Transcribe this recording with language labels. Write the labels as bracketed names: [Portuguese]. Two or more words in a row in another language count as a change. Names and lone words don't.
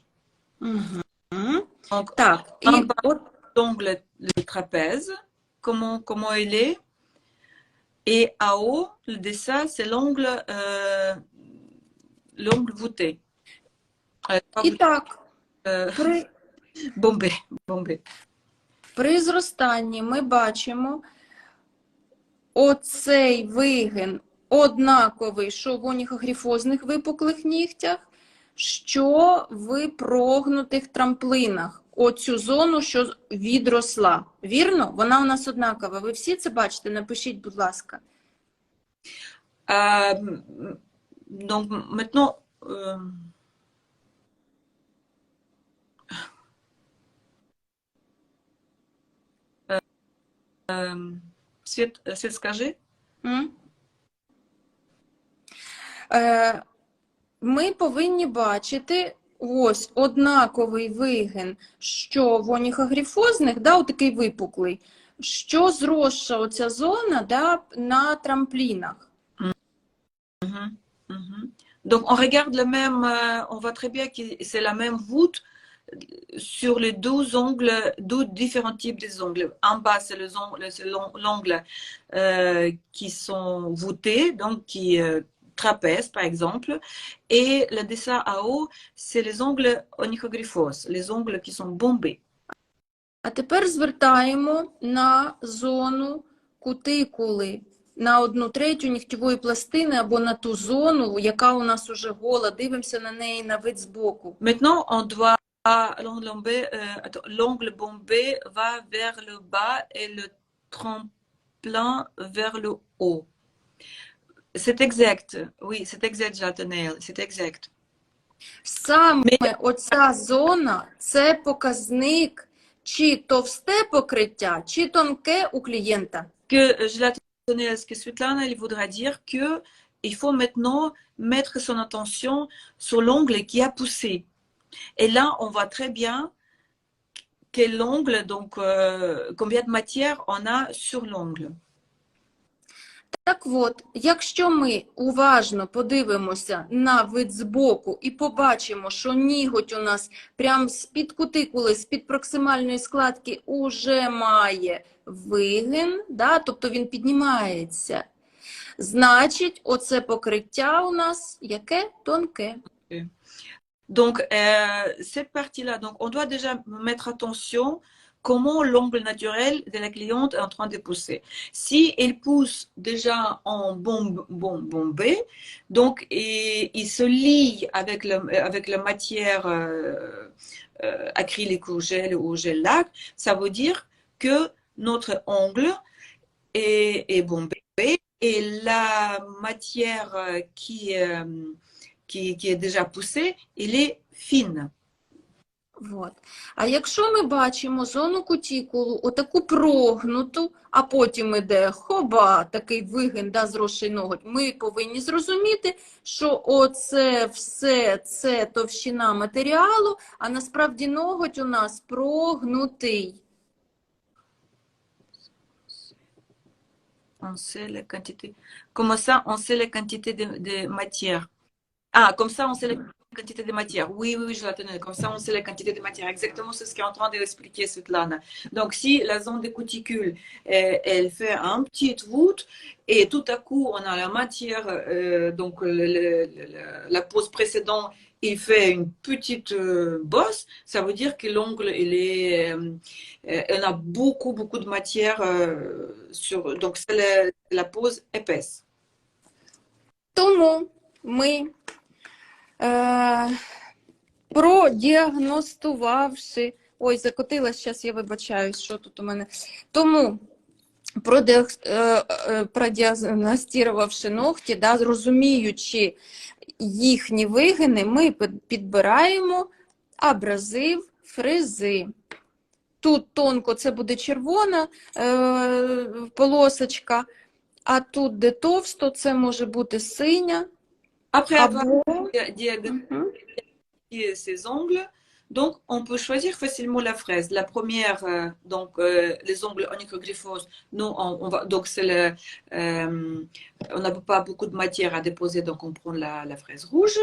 [French] Угу. Donc, [Ukrainian] Так, і [French] en bas, [Ukrainian] от [French] l'ongle, le trapèze, comment il est. Et en haut, le dessin, c'est l'ongle voûté. [Ukrainian] І так, [French] Bombé. [Ukrainian] при зростанні ми бачимо оцей вигин однаковий, що в оніхогрифозних випуклих нігтях, що в прогнутих трамплинах. Оцю зону, що відросла. Вірно? Вона у нас однакова. Ви всі це бачите? Напишіть, будь ласка. [French] Donc maintenant, [Ukrainian] Свет, скажи. Ми повинні бачити ось однаковий вигин, що в оніхогрифозних, отакий випуклий, що зросша оця зона на трамплінах. [French] Donc on regarde le même, on voit très bien que c'est la même voûte sur les deux différents types des ongles. En bas, c'est l'ongle qui sont voûtés, donc qui trapèze par exemple, et le dessin à haut, c'est les ongles onychogryphoses, les ongles qui sont bombés. [Ukrainian] А тепер звертаємо на зону кутикули, на 1/3 нігтєвої пластини або на ту зону, яка у нас уже гола. Дивимося на неї на вид збоку. [French] Maintenant, on doit l'ongle bombé va vers le bas et le tremplin vers le haut. C'est exact. Oui, c'est exact, Jatanel. C'est exact. [Ukrainian] Саме оця зона – це показник, чи товсте покриття, чи тонке у клієнта. [French] Que ce que Svetlana, il voudra dire que il faut maintenant mettre son attention sur l'ongle qui a poussé. Et là, on voit très bien quel ongle, donc combien de matière on a sur l'ongle. [Ukrainian] Так от, якщо ми уважно подивимося на вид збоку і побачимо, що ніготь у нас прямо з-під кутикули, з-під проксимальної складки уже має вигин, тобто він піднімається, значить, оце покриття у нас яке? Тонке. [French] Donc, cette partie-là, donc on doit déjà mettre attention comment l'ongle naturel de la cliente est en train de pousser. Si elle pousse déjà en bombé, donc il se lie avec la matière acrylique ou gel lac, ça veut dire que notre ongle est bombé et la matière qui est déjà poussée, elle est fine. [Ukrainian] Вот. А якщо ми бачимо зону кутікулу, отаку прогнуту, а потім іде хоба, такий вигин, да, зросший ноготь, ми повинні зрозуміти, що оце все, це товщина матеріалу, а насправді ноготь у нас прогнутий. [French] On sait la quantité. Comment ça, on sait la quantité de matière? Ah, comme ça, on sait la quantité de matière. Oui, oui, oui, je l'attendais. Comme ça, on sait la quantité de matière. Exactement, c'est ce qu'est en train d'expliquer Svetlana. Donc, si la zone des cuticules, elle fait un petit voûte, et tout à coup, on a la matière, donc la pose précédente, il fait une petite bosse, ça veut dire que l'ongle, on a beaucoup, beaucoup de matière sur. Donc, c'est la pose épaisse. [Ukrainian] Тому ми, продіагностувавши, ой, закотилась, зараз я вибачаюсь, що тут у мене. Тому, продіагностувавши ногті, да, розуміючи їхні вигини, ми підбираємо абразив фрези. Тут тонко це буде червона полосочка, а тут, де товсто, це може бути синя. [French] Après avoir [Ukrainian] або... [French] diagnostiqué ses ongles, donc on peut choisir facilement la fraise. La première, donc les ongles onychogryphoses, nous donc c'est on n'a pas beaucoup de matière à déposer, donc on prend la fraise rouge.